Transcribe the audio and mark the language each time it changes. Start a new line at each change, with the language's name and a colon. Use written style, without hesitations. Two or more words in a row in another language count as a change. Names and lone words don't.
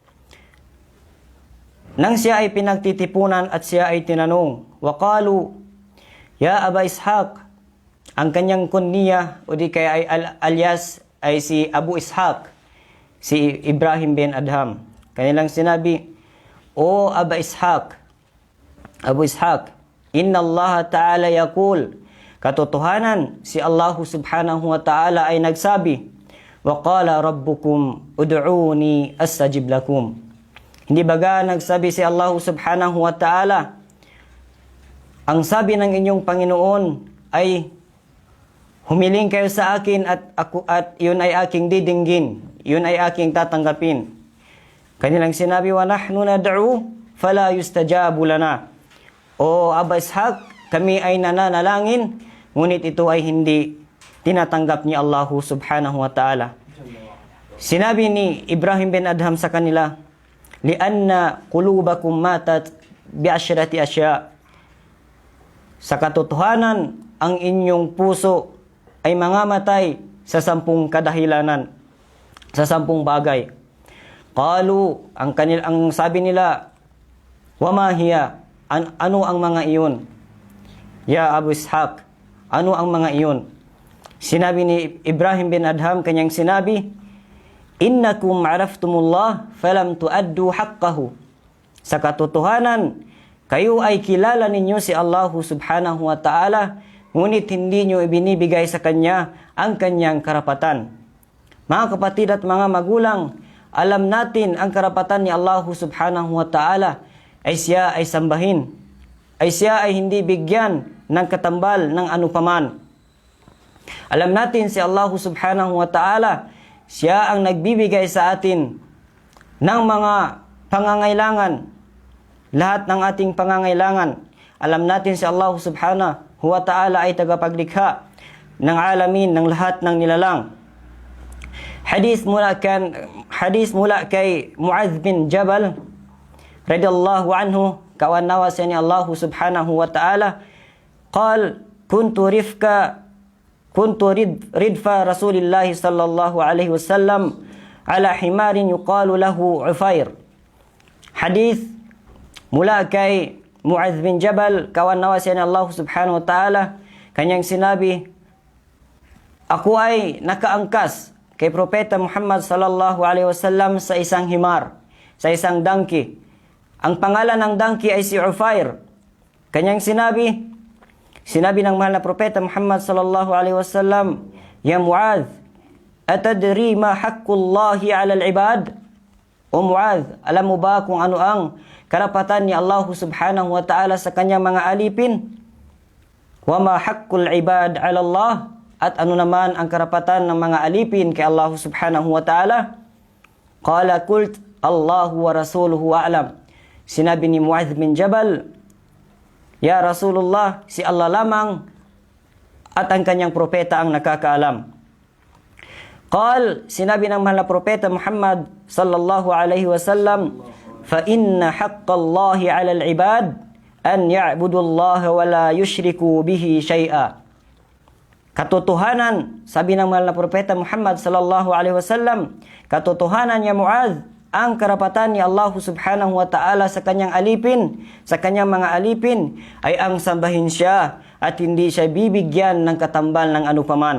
Filipino: Nang siya ay pinagtitipunan at siya ay tinanong,
Arabic: وقالوا يا أبا إسحاق,
Filipino: ang kanyang kunniya o di kaya ay alias ay si Abu Ishaq, si Ibrahim bin Adham. Kanilang sinabi, O
Arabic: Aba Ishaq, Abu Ishaq, إن الله تعالى يقول,
Filipino: katotohanan si Allah
Arabic: سبحانه وتعالى
Filipino: ay nagsabi,
Arabic: وقال ربكم ادعوني أستجب لكم.
Filipino: Hindi baga nagsabi si Allah
Arabic: سبحانه وتعالى,
Filipino: ang sabi ng inyong Panginoon ay humiling kayo sa akin at yun ay aking didinggin, yun ay aking tatanggapin. Kanilang sinabi,
Arabic: ونحن ندعو فلا يستجاب لنا.
Filipino: O Aba Ishaq, kami ay nananalangin, ngunit ito ay hindi tinatanggap ni Allah
Arabic: سبحانه وتعالى.
Filipino: Sinabi ni Ibrahim bin Adham sa kanila,
Arabic: لأن قلوبكم ماتت بعشرة أشياء.
Filipino: Sa katotohanan, ang inyong puso ay mangamatay sa 10 kadahilanan. sa 10 bagay. Qalu, ang sabi nila,
Arabic: وما هي,
Filipino: ano ang mga iyon? Ya Abu Ishaq, ano ang mga iyon? Sinabi ni Ibrahim bin Adham, kanyang sinabi,
Arabic: إنكم عرفتم الله فلم تؤدوا حقه.
Filipino: Sa katotohanan, kayo ay kilala ninyo si Allah
Arabic: سبحانه وتعالى,
Filipino: ngunit hindi nyo ibinibigay sa Kanya ang Kanyang karapatan. Mga kapatid at mga magulang, alam natin ang karapatan ni Allah
Arabic: سبحانه وتعالى
Filipino: ay siya ay sambahin, ay siya ay hindi bigyan ng katambal ng anupaman. Alam natin si Allah
Arabic: سبحانه وتعالى,
Filipino: siya ang nagbibigay sa atin ng mga pangangailangan, lahat ng ating pangangailangan. Alam natin si Allah
Arabic: سبحانه وتعالى
Filipino: ay tagapaglikha ng alamin, ng lahat ng nilalang. Hadis mula kay Muadh bin Jabal
Arabic: رضي الله عنه, kawan nawas ni Allah سبحانه وتعالى قال كنت ردف رسول الله صلى الله عليه وسلم على حمار يقال له عفير.
Filipino: Hadis mula kay Muadh bin Jabal, kawan nawas ni Allah
Arabic: سبحانه وتعالى,
Filipino: kanyang sinabi, ako ay nakaangkas kay Propeta Muhammad
Arabic: صلى الله عليه وسلم
Filipino: sa isang himar, sa isang donkey. Ang pangalan ng donkey ay si Ufair. Kanyang sinabi ng mahal na Propeta
Arabic: Muhammad صلى الله عليه وسلم يا معاذ أتدري ما حق الله على العباد?
Filipino: O Muadh, alam mo ba kung ano ang karapatan ni Allah
Arabic: سبحانه وتعالى
Filipino: sa kanyang mga alipin?
Arabic: وما حق العباد على الله?
Filipino: At ano naman ang karapatan ng mga alipin kay Allah
Arabic: سبحانه وتعالى? قال قلت الله ورسوله أعلم.
Filipino: Sinabi ni Muadh bin Jabal,
Arabic: يا رسول الله,
Filipino: si Allah lamang at ang kanyang propeta ang nakakaalam.
Arabic: Qal,
Filipino: sinabi ng mahal na propeta
Arabic: Muhammad صلى الله عليه وسلم فإن حق الله على العباد أن يعبدوا الله ولا يشركوا به شيئا.
Filipino: Katotohanan, sabi ng mahal na propeta Muhammad
Arabic: صلى الله عليه وسلم,
Filipino: katotohanan ya Muadh, ang karapatan ni Allah
Arabic: سبحانه وتعالى
Filipino: sa kanyang alipin, sa kanyang mga alipin, ay ang sambahin siya at hindi siya bibigyan ng katambal ng anupaman.